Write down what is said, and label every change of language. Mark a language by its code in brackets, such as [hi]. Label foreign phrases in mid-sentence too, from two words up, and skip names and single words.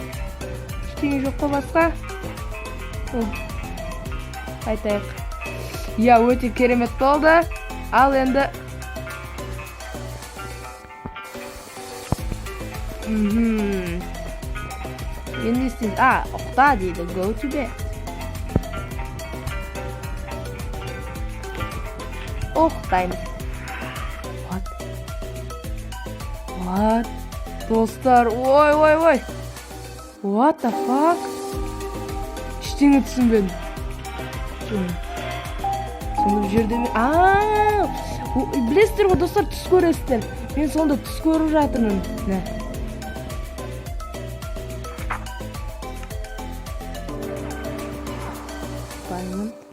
[kk] Ештеңе жоққа басқа. Айтайық. Я, өте керемет болды. Ал енді. Енді істейміз. Ұқта дейді. [en] Go to bed. Ұқтаймыз. What? [kk] Достар, ой. [en] What the fuck? [kk] Ештеңе түсінбедім. Сонда бұл жерде мен... Білесіздер ғой, достар, түс көресіздер. Мен сонда түс көріп жатырмын. Байлым.